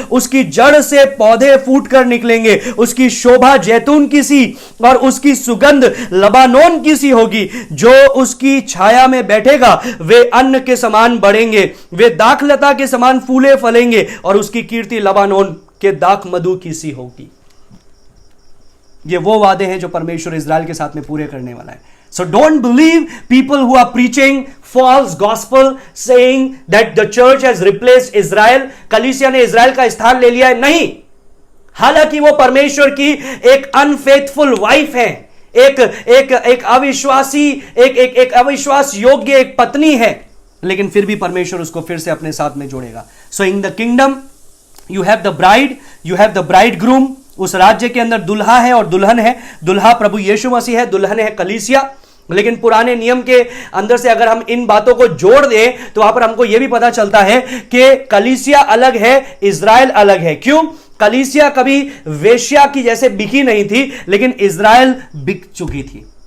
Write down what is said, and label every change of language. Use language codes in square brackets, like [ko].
[hi] उसकी जड़ से पौधे फूट कर निकलेंगे, उसकी शोभा जैतून की सी और उसकी सुगंध लबानोन की सी होगी। जो उसकी छाया में बैठेगा वे अन्न के समान बढ़ेंगे, वे दाखलता के समान फूले फलेंगे और उसकी कीर्ति लबानोन के दाख मधु की सी होगी। ये वो वादे हैं जो परमेश्वर इज़राइल के साथ में पूरे करने वाला है। [en] So don't believe people who are preaching false gospel saying that the church has replaced Israel. [hi] कलीसिया ने इज़राइल का स्थान ले लिया है, नहीं। हालांकि वो परमेश्वर की एक अनफेथफुल वाइफ है, एक अविश्वासी, एक अविश्वास योग्य एक पत्नी है, लेकिन फिर भी परमेश्वर उसको फिर से अपने साथ में जोड़ेगा। [en] So in the kingdom you have the bride, you have the bridegroom. [hi] उस राज्य के अंदर दुल्हा है और दुल्हन है। दुल्हा प्रभु यीशु मसीह है, दुल्हन है कलीसिया। लेकिन पुराने नियम के अंदर से अगर हम इन बातों को जोड़ दें तो वहां पर हमको यह भी पता चलता है कि कलीसिया अलग है, इज़राइल अलग है। क्यों? कलीसिया कभी वेश्या की जैसे बिकी नहीं थी, लेकिन इज़राइल बिक चुकी थी।